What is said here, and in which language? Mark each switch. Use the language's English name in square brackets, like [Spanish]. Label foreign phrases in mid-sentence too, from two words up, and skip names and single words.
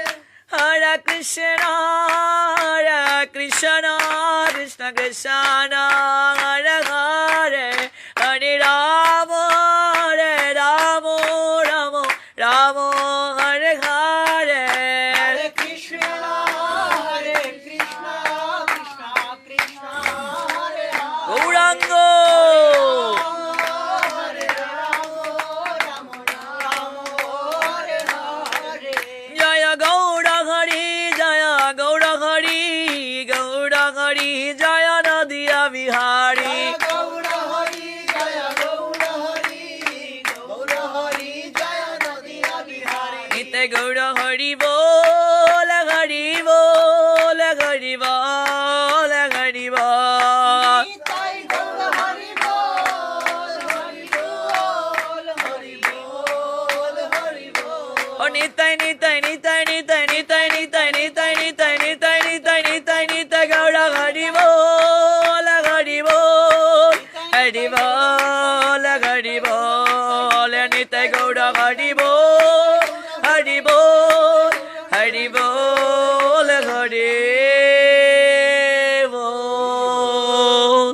[Sanskrit] হরে কৃষ্ণ কৃষ্ণ কৃষ্ণ কৃষ্ণ হরে হরে হরে রাম রাম রাম হরে হরে हरे कृष्ण, कृष्ण कृष्ण. हरे हरे. গৌরাঙ্গ हरे राम, हरे हरे. [Bangla] জয় গৌর হরি জয় গৌর হরি গৌর হরি জয় নদিয়া বিহারী গৌর হরি, জয় গৌর হরি, গৌর হরি, জয় নদিয়া বিহারী. নিতে গৌর হরি বল হরি বল হরি বল হরি বল নিতাই গৌর হরি বল, হরি বল, হরি বল, হরি বল. ও নিতাই নিতাই নিতাই নিতাই নিতাই নিতাই নিতাই নিতাই নিতাই নিতাই নিতাই নিতাই গৌর হরি বল হরি বল হরি বল হরি বল নিতাই গৌর হরি বল হরি বল হরি বল হরি বল।